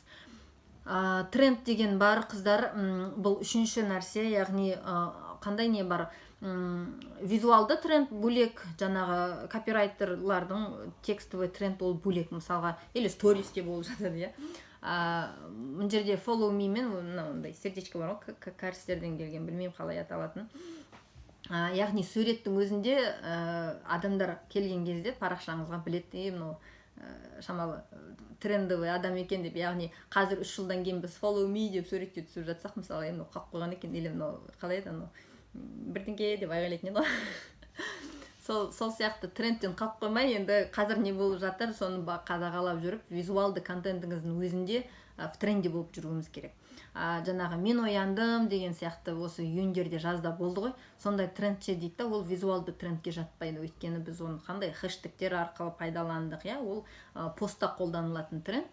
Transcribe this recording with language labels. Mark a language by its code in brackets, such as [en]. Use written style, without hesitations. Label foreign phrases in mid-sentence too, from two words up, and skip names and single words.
[kk] Тренд деген бар, қыздар, бұл үшінші нәрсе, яғни қандай не бар, визуалды тренд бөлек, жаңағы копирайтерлардың [ru] текстовый тренд [kk] ол бөлек, мысалға, или стористе болып жатады, мына жерде [en] follow me [kk] мен мынандай сердечко бар ғой, кәрістерден келген, білмеймін қалай аталатын. Яғни суреттің өзінде адамдар келген кезде парақшаңызға біледі, мынау шамалы трендовый адам екен деп, яғни қазір 3 жылдан кейін біз [en] follow me [kk] деп суретке түсіп жатсақ, мысалы, мынау қалып қойған екен, или мынау қалай еді, бірдеңке деп айғайлайтын еді ғой. Сол сияқты трендтен қалып қоймай, енді қазір не болып жатыр, соны қадағалап жүріп, визуалды контентіңіздің өзінде [ru] в тренде [kk] болып жүруіңіз керек. Жаңағы мен ояндым деген сияқты осы үйіндерде жазда болды ғой, сондай трендше дейді, ол визуалды трендке жатпайды, өйткені біз оны қандай хэштегтер арқылы пайдаландық, ол постта қолданылатын тренд.